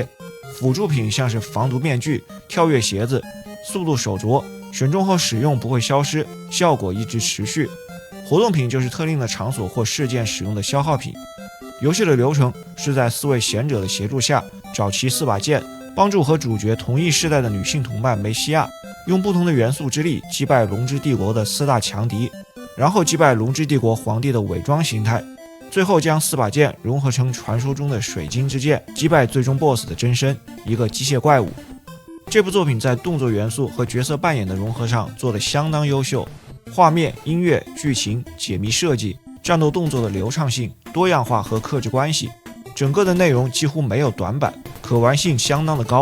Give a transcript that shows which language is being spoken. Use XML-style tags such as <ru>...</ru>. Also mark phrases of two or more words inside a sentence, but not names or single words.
<zh>輔助品像是防毒面具、跳躍鞋子、速度手鐲，選中後使用不會消失，效果一直持續。活动品就是特定的场所或事件使用的消耗品。游戲的流程是在4位贤者的協助下，找齊4把劍，幫助和主角同一世代的女性同伴梅西亞，用不同的元素之力擊敗龍之帝國的4大強敵，然後擊敗龍之帝國皇帝的偽裝形態，最後將4把劍融合成傳說中的水晶之劍，擊敗最終 BOSS 的真身，一個機械怪物。這部作品在動作元素和角色扮演的融合上做得相當優秀，畫面、音樂、劇情、解謎設計、戰鬥動作的流暢性、多樣化和克制關係，整個的內容幾乎沒有短板，可玩性相當的高。</zh>